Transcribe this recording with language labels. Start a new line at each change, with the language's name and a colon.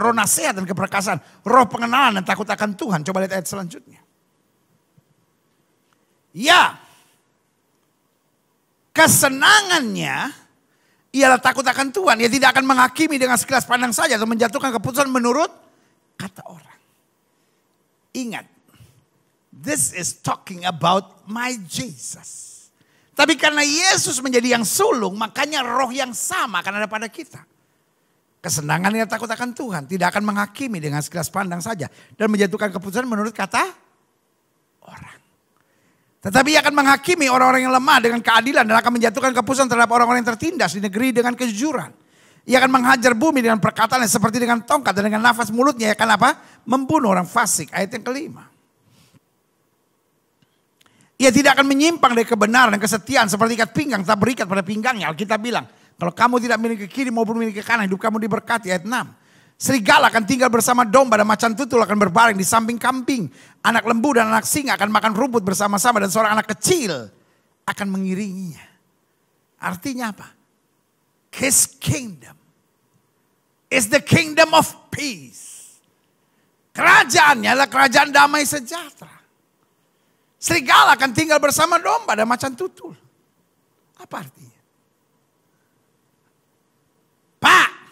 Indonesian: Roh nasihat dan keperkasaan. Roh pengenalan dan takut akan Tuhan. Coba lihat ayat selanjutnya. Ya. Kesenangannya ialah takut akan Tuhan. Dia tidak akan menghakimi dengan sekilas pandang saja. Atau menjatuhkan keputusan menurut kata orang. Ingat,
English: this is talking about my Jesus.
Indonesian: Tapi karena Yesus menjadi yang sulung, makanya roh yang sama akan ada pada kita. Kesenangan yang takut akan Tuhan, tidak akan menghakimi dengan sekilas pandang saja. Dan menjatuhkan keputusan menurut kata orang. Tetapi ia akan menghakimi orang-orang yang lemah dengan keadilan. Dan akan menjatuhkan keputusan terhadap orang-orang yang tertindas di negeri dengan kejujuran. Ia akan menghajar bumi dengan perkataannya seperti dengan tongkat dan dengan nafas mulutnya. Ia akan apa? Membunuh orang fasik. Ayat yang kelima. Ia tidak akan menyimpang dari kebenaran dan kesetiaan seperti ikat pinggang tak berikat pada pinggangnya. Alkitab bilang, kalau kamu tidak memiliki kiri maupun memiliki kanan, hidup kamu diberkati. Ayat 6. Serigala akan tinggal bersama domba dan macan tutul akan berbaring di samping kambing. Anak lembu dan anak singa akan makan rumput bersama-sama dan seorang anak kecil akan mengiringinya. Artinya apa?
English: His kingdom is the kingdom of peace.
Indonesian: Kerajaannya adalah kerajaan damai sejahtera. Serigala akan tinggal bersama domba dan macan tutul. Apa artinya? Pak!